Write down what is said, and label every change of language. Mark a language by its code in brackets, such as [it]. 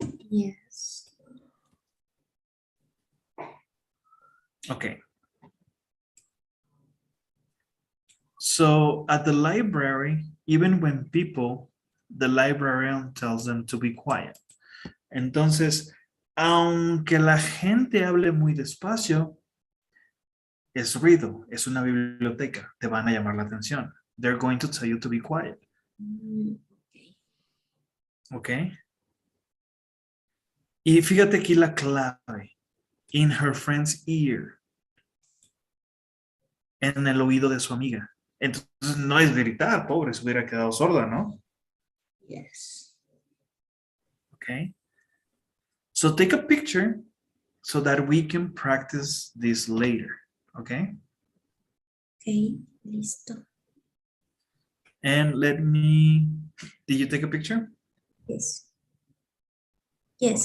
[en] Yes. Okay. So at the library, even when the librarian tells them to be quiet. [es] Entonces, aunque la gente hable muy despacio, es ruido, es una biblioteca, te van a llamar la atención. [en] They're going to tell you to be quiet. Okay. [es] Y fíjate aquí la clave. [en] In her friend's ear. [es] En el oído de su amiga. Entonces no es gritar, pobre, se hubiera quedado sorda, ¿no? [en] Yes. Okay. So take a picture so that we can practice this later. Okay. Okay, listo. And did you take a picture? Yes. Yes.